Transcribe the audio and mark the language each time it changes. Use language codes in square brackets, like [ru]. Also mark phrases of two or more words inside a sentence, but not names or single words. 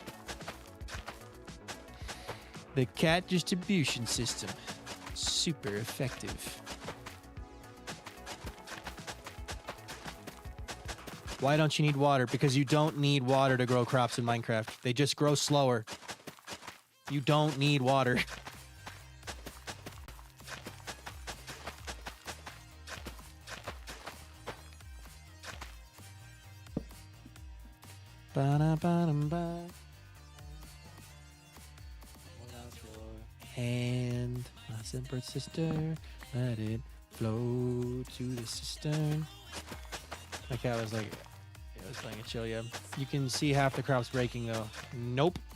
[en] The cat distribution system. Super effective. Why don't you need water? Because you don't need water to grow crops in Minecraft. They just grow slower. You don't need water. Ba-da-ba-dum-ba. And my simple sister, let it flow to the cistern. My cat was like, it was playing a chill, yeah. You can see half the crops breaking though. Nope.